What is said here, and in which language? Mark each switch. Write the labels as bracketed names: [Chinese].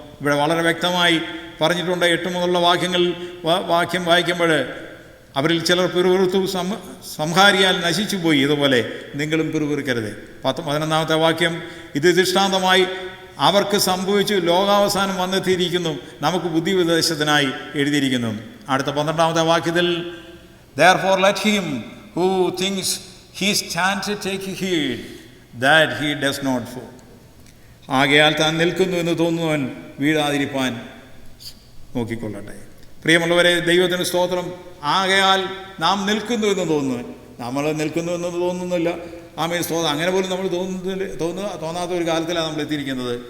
[Malayalam] ഇവിടെ വളരെ വ്യക്തമായി പറഞ്ഞിട്ടുണ്ട്. 8 മുതലുള്ള വാക്യം വായിക്കുമ്പോൾ, അവരിൽ ചിലർ പിറുപിറുത്തു, സംഹാരിയാൽ നശിച്ചു പോയി, ഇതുപോലെ നിങ്ങളും പിറുപിറുക്കരുത്. 11-ാമത്തെ വാക്യം, ഇത് ദൃഷ്ടാന്തമായി അവർക്ക് സംഭവിച്ചു, ലോകാവസാനം വന്നെത്തിയിരിക്കുന്നു, നമുക്ക് ബുദ്ധി ഉപദേശത്തിനായി എഴുതിയിരിക്കുന്നു. അടുത്ത 12-ാമത്തെ വാക്യത്തിൽ, [English] therefore let him who thinks he stands take heed that he does not fall. [Malayalam] ആകയാൽ താൻ നിൽക്കുന്നു എന്ന് തോന്നുന്നവൻ വീഴാതിരിപ്പാൻ നോക്കിക്കൊള്ളട്ടെ. പ്രിയമുള്ളവരെ, ദൈവത്തിന് സ്തോത്രം. ആകയാൽ നാം നിൽക്കുന്നു എന്ന് തോന്നുന്നു. നമ്മൾ നിൽക്കുന്നു എന്ന് തോന്നുന്നില്ല. ആമേൻ സ്തോത്രം. അങ്ങനെ പോലും നമ്മൾ തോന്നാത്ത ഒരു കാലത്തിലാണ് നമ്മൾ എത്തിയിരിക്കുന്നത്.